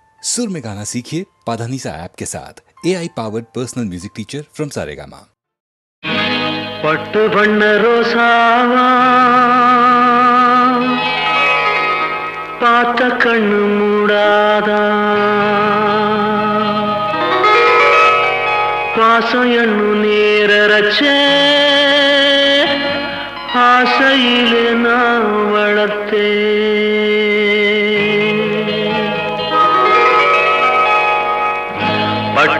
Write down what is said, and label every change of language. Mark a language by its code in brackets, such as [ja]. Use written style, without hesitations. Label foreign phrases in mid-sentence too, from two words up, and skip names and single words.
[hi] सुर में गाना सीखिए पाधानीसा ऐप के साथ [en] AI powered personal music teacher from [hi] सारेगामा। [ta] பட்டு வண்ண ரோசாவா பார்த்த கண்ணு மூடாதா பாசம் எண்ணு நேரச்சே ஆசையிலே நான் வளர்த்தே பட்டு